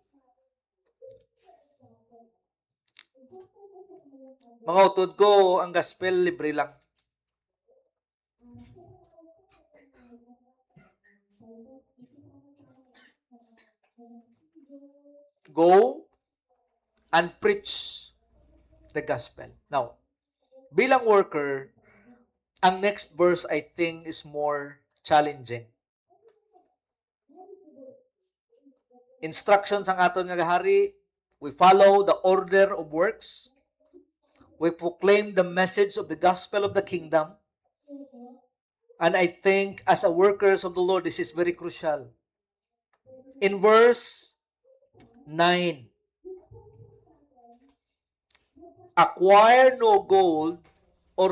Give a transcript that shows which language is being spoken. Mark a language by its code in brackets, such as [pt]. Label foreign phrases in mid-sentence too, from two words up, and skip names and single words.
[hil] Mga utod ko, ang gospel libre lang. [en] Go and preach the gospel. Now, [hil] bilang worker, ang [en] next verse I think is more challenging. [hil] Instructions ang aton nga gahari, [en] we follow the order of works. We proclaim the message of the gospel of the kingdom. And I think as a workers of the Lord, this is very crucial. In verse 9, acquire no gold or